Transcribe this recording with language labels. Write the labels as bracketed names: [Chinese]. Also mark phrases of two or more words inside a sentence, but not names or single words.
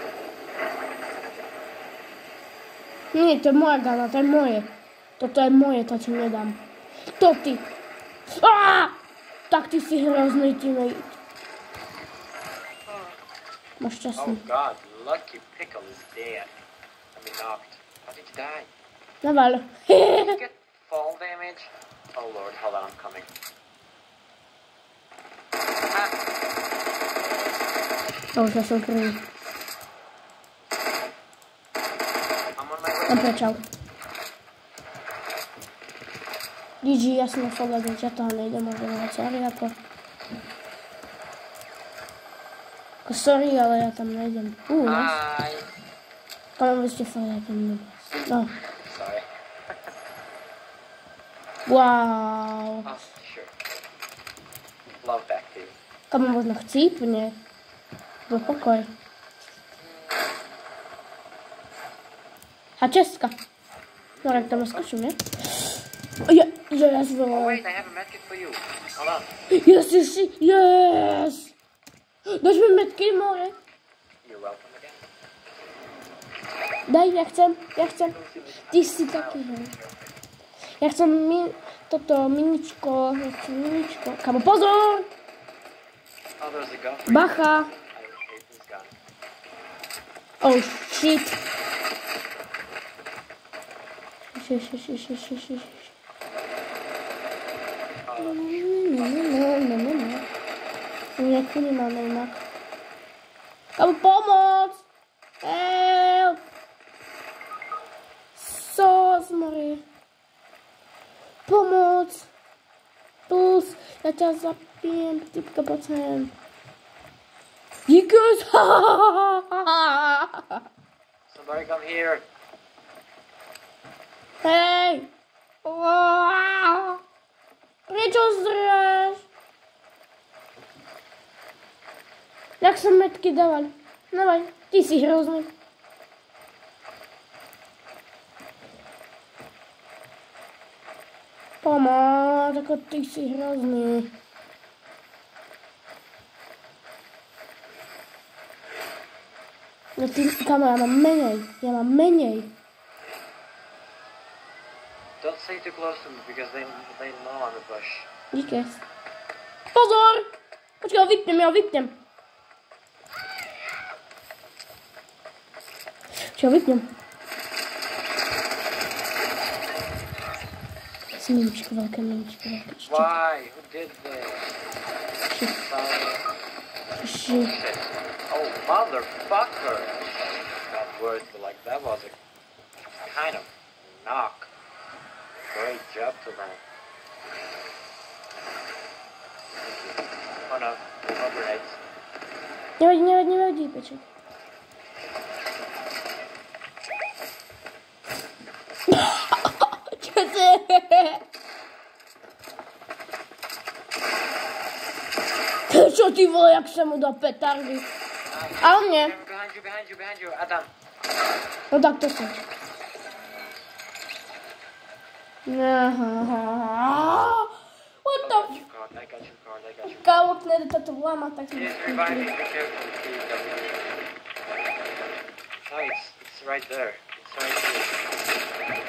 [Slovak] Nie, to je moja gana, to je moje. Toto je moje, to ti nedám. To ty. Tak ty si hrozný teammate. Máš šťastný. [English] Oh god, Lucky Pickle is dead. I mean knocked. How did you die? Naval. Did you get fall damage? Oh lord, hold on, I'm coming. [Slovak] To už ja som prvý. [English] I'm on my way. [Slovak] On prečal. GG, ja som oslobodený, ja toho nejdem možno sorry ako. Ako sorry, ale ja tam nejdem. [English] Hi. [Slovak] Kam by ste fakt ten no. [English] Sorry. Wow. Oh, sure. Love back to you. [Slovak] Kam možno chcípne. Do pokoj. A Česka. No, tak tam skočím, ne? Ja Oh zvol. [English] wait, I have a medkit for you. Hold on. Yes! [Slovak] Dáš mi medky, [English] more? You're welcome again. [Slovak] Daj, ja chcem. Ty si taký, hej. Ja chcem toto miničko. Kamo, pozor! [English] Oh, there's a gun for you. [Slovak] Bacha. [English] I hate this gun. Oh, shit. [Slovak] Jak to nemáme inak. Kamo, pomoc! Help! Mori. Pomoc! Plus, ja ťa zapijem, typka, poď sem. Díkus! [English] Somebody come here. [Slovak] Hej! Prečo zrieš? Jak som metky dával? Dávaj, ty si hrozný. Pomoc, ako ty si hrozný. No ty, kamo, ja mám menej. [English] Don't stay too close to me because they know I'm a bush. [Czech] Díky. Pozor! Počkej, ja ho vypnem. [Slovak] Čo ho vypnem? Miničko, veľké. [English] Why? Who did this? Shit. Shit. Oh, motherfucker! Not words, but like that was a kind of knock. Great job to them. Oh no, no grenades. [Slovak] Nevadí, peček. Čo to je? čo ty vole, jak sa mu dá petardy. A on nie. [English] Behind you, Adam. [Slovak] No tak to sa. [English] What the f... I got your card. [Slovak] Kámo, nejde toto vlámať, tak... [English] Yes, revive me, be careful. No, it's right there. It's right here.